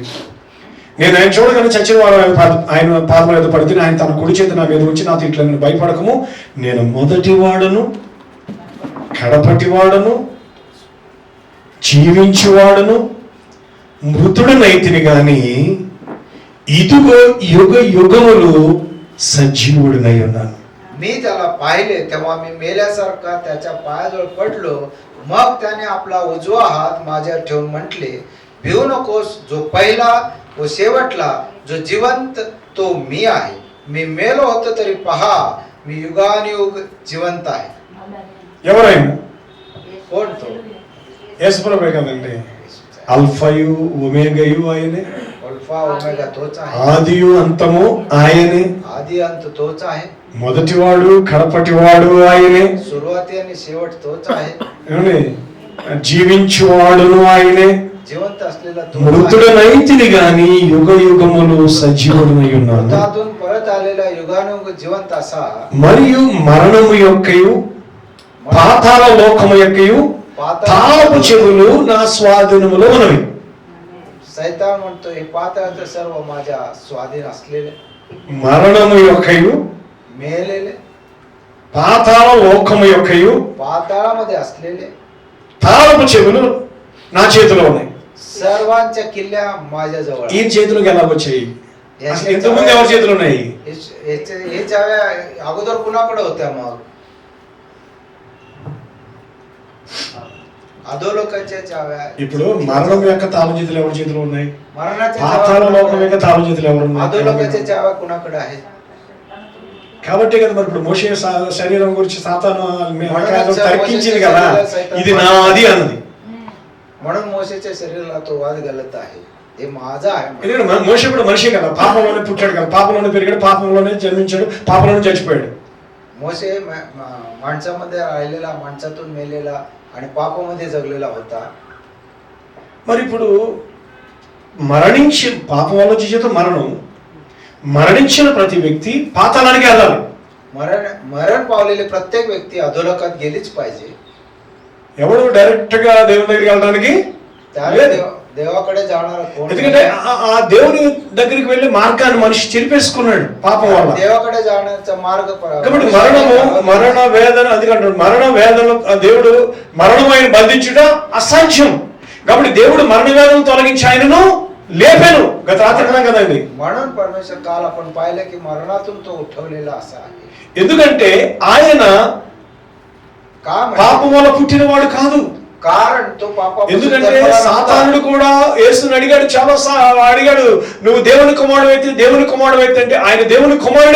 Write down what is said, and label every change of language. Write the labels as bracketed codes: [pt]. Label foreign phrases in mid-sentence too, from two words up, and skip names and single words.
[te] నేను ఆయన చూడగానే చచ్చిన వారు ఆయన పాదముల మీద పడితే ఆయన తన కుడి చేతి నా మీద వచ్చి నాతో ఇట్లా నేను భయపడకము, నేను మొదటి వాడను కడపటి వాడను జీవించువాడను మృతుడనైతిని గాని ఇదిగో యుగ యుగములు సజీవుడినై ఉన్నాను. [mr] मी त्याला पाहिले तेव्हा मी मेल्यासारखा त्याच्या पायाजवळ पडलो. मग त्याने आपला उजवा हात माझ्यावर ठेवून म्हटले, भिवू नकोस, जो पहिला व शेवटला जो जिवंत तो मी आहे. मी मेलो होतो तरी पहा, मी युगानुयुग जिवंत आहे. [te] ఎవరైనా [mr] कोण तो? [te] యేసుప్రభువే కదండి. అల్ఫయు ఒమేగయు ఆయనే, [mr] अल्फा ओमेगा तोच आहे, [te] ఆదియు అంతము ఆయనే, [mr] आदि अंत तोच आहे, [te] మొదటివాడు కడపటివాడు ఆయనే, [mr] सुरुवाती आणि शेवट तोच आहे, [te] ఏమండి జీవించువాడును ఆయనే, [mr] जिवंत असलेला तो आहे. [te] మృతుడనైతిని గాని యుగ యుగములు సజీవుడనై ఉన్నాను. [mr] मृतातून परत आलेला युगानुयुग जिवंत असा. [te] మరియు మరణము యొక్కయు పాతాళ లోకము యొక్కయు తాళపు చెవులు నా స్వాధీనములో ఉన్నవి. [mr] सैतान म्हणतो, हे पाताळाचं सर्व माझ्या स्वाधीन असलेले, [te] మరణము యొక్కయు [mr] मेलेले, [te] పాతాళ లోకము యొక్కయు [mr] पाताळामध्ये असलेले [te] తాళపు చెవులు నా చేతిలో ఉన్నాయి. [mr] सर्वांच्या किल्ल्या माझ्या जवळ. ఈ చేతిలోకి ఎలా వచ్చాయి? అసలు ఇంతకుముందు ఎవరి చేతిలో ఉన్నాయి? हे चाव्या अगोदर कुणाकडे होत्या? मग अधोलोकाच्या चाव्या. [te] ఇప్పుడు మరణం యొక్క తాళం చేతులు ఎవరి చేతిలో ఉన్నాయి? [mr] मरणाच्या [te] పాతాళ లోకం యొక్క తాళం చేతులు ఎవరు ఉన్నాయి? [mr] अधोलोकाच्या चाव्या कुणाकडे आहेत? [te] కాబట్టి కదా మరి ఇప్పుడు మోషే శరీరం గురించి సాతాను తర్కించింది కదా, ఇది నాది అన్నది. [mr] म्हणून मोशेच्या शरीराला तो वाद घालत आहे, हे माझा आहे. [te] ఎందుకంటే మోషే కూడా మనిషి కదా, పాపంలోనే పుట్టాడు కదా, పాపంలోనే పెరిగాడు, పాపంలోనే జన్మించాడు, పాపంలోనే చచ్చిపోయాడు. [mr] मोशे माणसामध्ये राहिलेला, माणसातून मेलेला आणि पापामध्ये जगलेला होता. [te] మరి ఇప్పుడు మరణించి పాపం వల్ల చేత మరణించిన ప్రతి వ్యక్తి పాతాళానికి వెళ్ళాలి. [mr] मरण पावलेले प्रत्येक व्यक्ती अधोलोकात गेलीच पाहिजे. [te] ఎవడు డైరెక్ట్ గా దేవుని దగ్గరికి వెళ్ళడానికి [mr] देवाकडे जाणार कोण? [te] ఎందుకంటే ఆ దేవుని దగ్గరికి వెళ్ళే మార్గాన్ని మనిషి చెరిపేసుకున్నాడు పాపం వల్ల. [mr] देवाकडे जाण्याचा मार्ग. [te] కాబట్టి మరణ వేదన, అందుకంటే మరణ వేదన దేవుడు మరణం ఆయన బంధించుట అసాధ్యం. కాబట్టి దేవుడు మరణ వేదన తొలగించి ఆయనను లేపాను. గత రాత్రి కదండి. [mr] म्हणून परमेश्वर काल आपण पाहिलं की मरणातून तो उठवलेला असा आहे. [te] ఎందుకంటే ఆయన పాపం వల్ల పుట్టినవాడు కాదు. [mr] कारण तो [te] ఎందుకంటే సాతానుడు కూడా యేసుని అడిగాడు, చాలా అడిగాడు, నువ్వు దేవుని కుమారుడు అయితే అంటే ఆయన దేవుని కుమారుడే.